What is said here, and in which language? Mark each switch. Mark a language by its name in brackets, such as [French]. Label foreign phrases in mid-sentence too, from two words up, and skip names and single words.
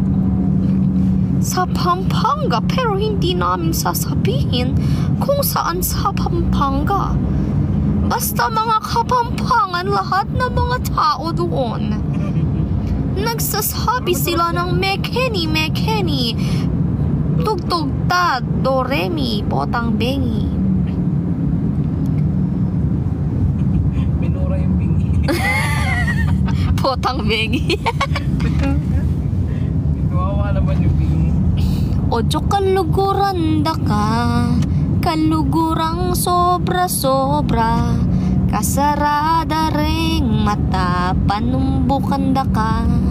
[Filipino] Sa Pampanga, pero hindi namin sasabihin kung saan sa Pampanga. Basta mga Kapampangan, lahat ng mga tao doon. Nagsasabi sila ng [Pampanga] mekeni, tugtog ta, do re mi, potang bengi. [Filipino] Minura yung bingi. [Pampanga] Potang bengi. [Filipino] Kawawa naman yung bingi. [Pampanga] Ojo kaluguran da ka, kalugurang sobra-sobra, kasarada ring mata, panumbukan da ka.